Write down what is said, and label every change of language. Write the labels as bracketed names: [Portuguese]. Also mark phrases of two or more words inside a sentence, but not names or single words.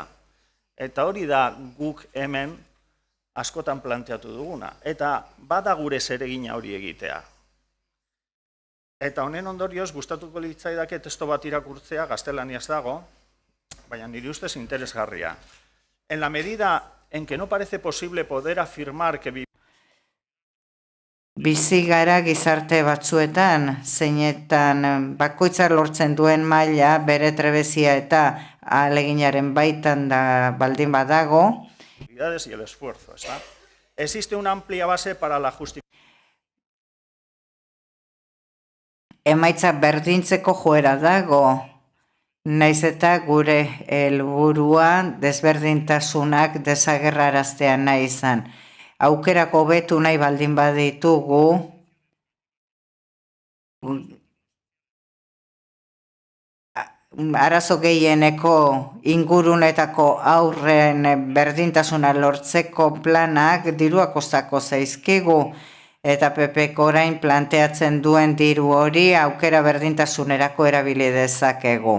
[Basque] Eta hori da guk hemen askotan planteatu duguna. Eta bada gure zeregina hori egitea. Eta honen ondorioz, gustatuko litzaidake testo bat irakurtzea, gaztelaniaz dago, baina nire ustez interesgarria. [Spanish] En la medida en que no parece posible poder afirmar que [Basque] bizi gara gizarte batzuetan, zeinetan bakoitza lortzen duen maila bere trebezia eta ahaleginaren baitan da baldin badago. [Spanish] Y el esfuerzo, ¿está? Existe una amplia base para la justificación. [Basque] Emaitza berdintzeko joera dago, naiz eta gure helburua desberdintasunak desagerraraztea nahi izan. Aukerak hobetu nahi baldin baditugu, arazo gehieneko ingurunetako aurren berdintasuna lortzeko planak dirua kostako zaizkigu, eta PPko orain planteatzen duen diru hori aukera berdintasunerako erabili dezakegu.